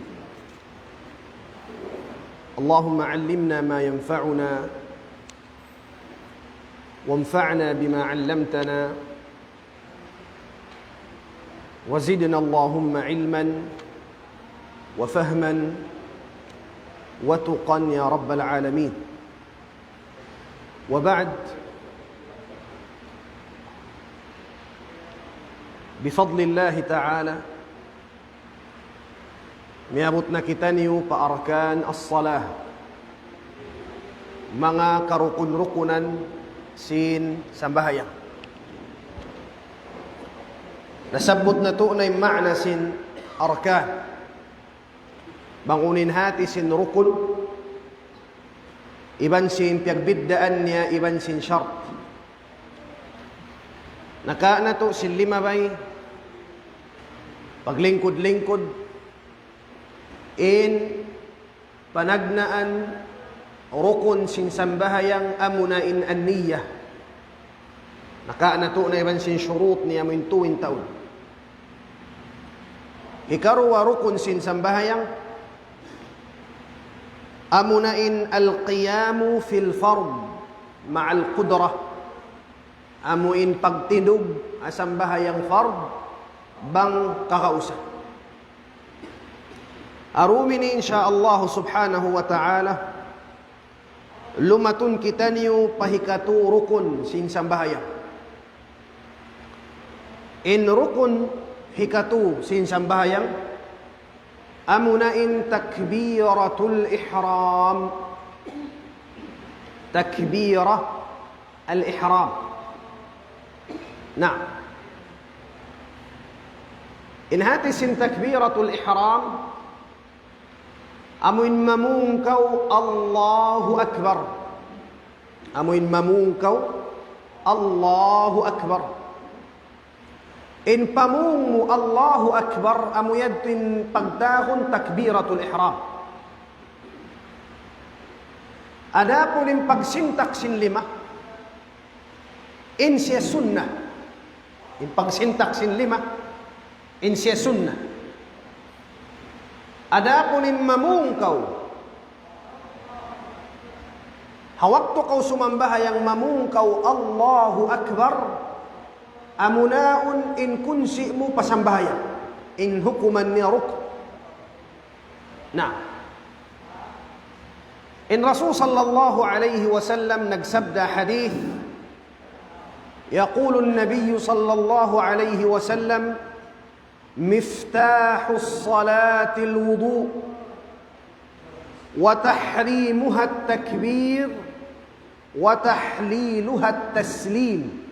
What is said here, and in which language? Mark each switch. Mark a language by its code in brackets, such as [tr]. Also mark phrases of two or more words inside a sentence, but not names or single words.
[ar] اللهم علمنا ما ينفعنا وانفعنا بما علمتنا وزدنا اللهم علما وفهما وتقا يا رب العالمين. وبعد، بفضل الله تعالى [tsg] miabot na kita niyo paarkan as-salah, mga karukun-rukunan sin sambahayang. Nasabot na to na yung ma'na sin arkan. Bangunin hati sin rukun, iban sin piagbiddaan niya, iban sin syart. Naka na to sin lima bay, paglingkod-lingkod, in panagnaan rukun sin sambahayang amunain an-niyah. Naka na to na iban sin syurut niya mintuin taon. Ikaruwa rukun sin sambahayang amunain [ar] القيام في الفرض مع القدرة. [tsg] Amuin pagtindog asang bahayang fard bang kakausa. Arumini insyaallah [ar] سبحانه وتعالى [tsg] lumatun kita niyo pahikatu rukun sin sambahayang. In rukun hikatu sin sambahayang amunain [ar] تكبيرة الإحرام. تكبيرة الإحرام. [tsg] Nah, in hati sin [ar] تكبيرة الإحرام [tsg] amuin mamungkaw [ar] الله أكبر. [tsg] Amuin mamungkaw [ar] الله أكبر. [tsg] In pamungu [ar] الله أكبر [tsg] amuyadin pagdahon [ar] تكبيرة الإحرام. [tsg] Adapun in pagsintak sin lima, in siya sunnah. In pagsintak sin lima, in siya sunnah. Adapun in mamungkaw, hawakto kaw sumambahayang mamungkaw [ar] الله أكبر, [tsg] amunaun in kunsi mo pasambahayan, in hukuman niya rukun. Nah, in Rasul [ar] صلى الله عليه وسلم [tsg] nagsabda hadith, [ar] يقول النبي صلى الله عليه وسلم مفتاح الصلاة الوضوء وتحريمها التكبير وتحليلها التسليم.